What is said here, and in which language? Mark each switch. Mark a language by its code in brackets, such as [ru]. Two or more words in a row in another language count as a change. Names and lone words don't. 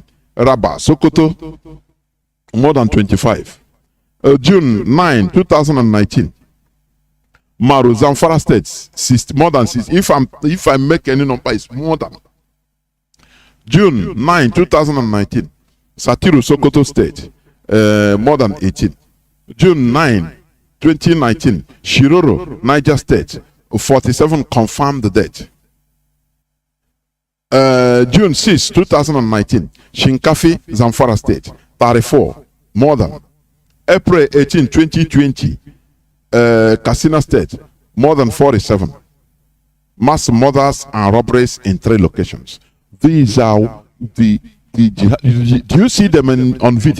[en] Rabba, Sokoto, more than 25. June 9, 2019. Maru, Zamfara State, more than 6. If I make any number, it's more than. June 9, 2019. Satiru, Sokoto State, more than 18. June 9, 2019. Shiroro, Niger State, 47 confirmed death. June 6, 2019. Shinkafi, Zamfara State, 34, more than. April 18, 2020. Katsina State, more than 47. Mass murders and robberies in 3 locations. These are the do you see them on video?